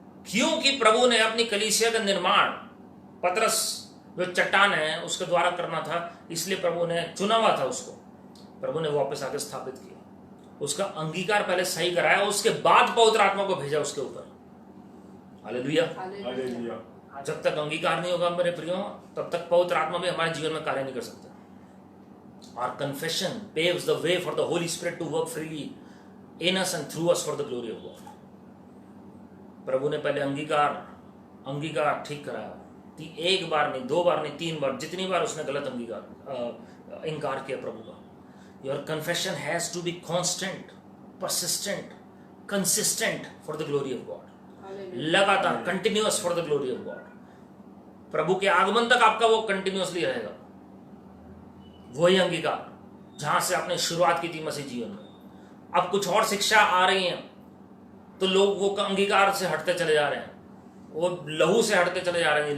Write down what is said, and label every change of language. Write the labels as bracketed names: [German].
[Hindi] क्योंकि प्रभु ने अपनी कलीसिया का निर्माण पतरस जो चट्टान है उसके द्वारा करना था, इसलिए प्रभु ने चुना हुआ था उसको, प्रभु ने वापस आके स्थापित किया। उसका अंगीकार पहले सही कराया, उसके बाद पवित्र आत्मा को भेजा उसके ऊपर। हालेलुया। जब तक अंगीकार नहीं होगा मेरे प्रियो, तब तक पवित्र आत्मा भी हमारे जीवन में कार्य नहीं कर सकता। [English] Our confession paves the way for the Holy Spirit to work freely in us and through us for the glory of God. [Hindi] प्रभु ने पहले अंगीकार ठीक कराया। एक बार नहीं, 2 बार नहीं, 3 बार, जितनी बार उसने गलत इंकार किया प्रभु का। [English] Your confession has to be constant, persistent, consistent for the glory of God. [Hindi] लगातार, [English] Continuous for the glory of God. [Hindi] प्रभु के आगमन तक आपका वो कंटिन्यूअसली रहेगा, वही अंगीकार जहां से आपने शुरुआत की थी मसीह जीवन में। अब कुछ और शिक्षा आ रही है तो लोग वो अंगीकार से हटते चले जा रहे हैं, वो लहू से हटते चले जा रहे हैं।